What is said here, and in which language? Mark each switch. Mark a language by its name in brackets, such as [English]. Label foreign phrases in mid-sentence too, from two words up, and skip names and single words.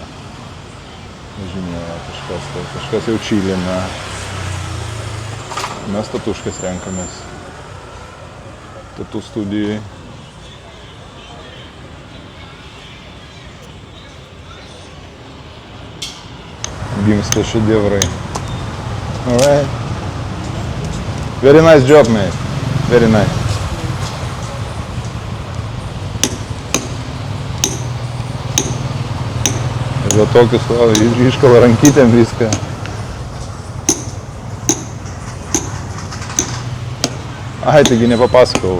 [Lithuanian] Žinoma, kažkas jau čilina. Mes tatuškas renkamės. Tatų studijai. Gimsta šedevrai. [English] Alright. Very nice job, mate. Very nice. [Lithuanian] Ir va tokius, iškala rankytėm viską. Ai, taigi nepapasakau.